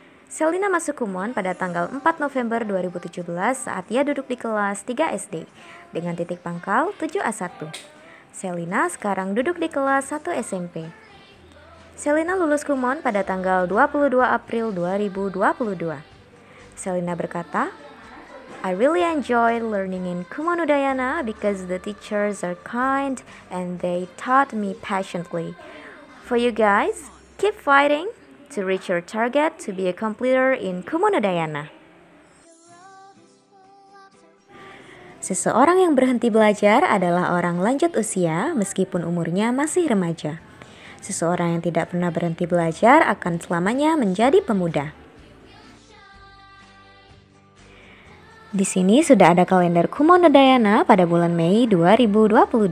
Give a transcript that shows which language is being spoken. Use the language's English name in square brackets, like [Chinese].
[Indonesian] Selina masuk Kumon pada tanggal 4 November 2017 saat ia duduk di kelas 3 SD dengan titik pangkal 7A1. Selina sekarang duduk di kelas 1 SMP. Selina lulus Kumon pada tanggal 22 April 2022. Selina berkata, [English] I really enjoy learning in Kumonodayana because the teachers are kind and they taught me passionately. For you guys, keep fighting to reach your target to be a completer in Kumonodayana. [Indonesian] Seseorang yang berhenti belajar adalah orang lanjut usia meskipun umurnya masih remaja. Seseorang yang tidak pernah berhenti belajar akan selamanya menjadi pemuda. Di sini sudah ada kalender Kumonodayana pada bulan Mei 2022.